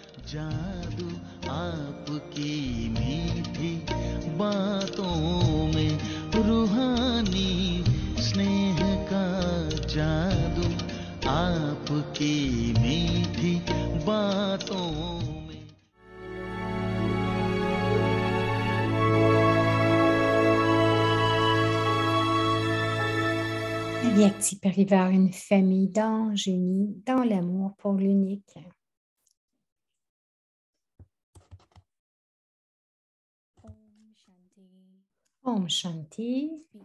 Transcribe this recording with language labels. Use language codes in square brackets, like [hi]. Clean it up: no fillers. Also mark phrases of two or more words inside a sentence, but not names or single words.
[hi] जादू आपकी मीठी बातों में, रूहानी स्नेह का जादू आपकी मीठी बातों में। [fr] La vie active peut arriver à une famille d'anges unis dans l'amour pour l'unique. [hi] Om Shanti.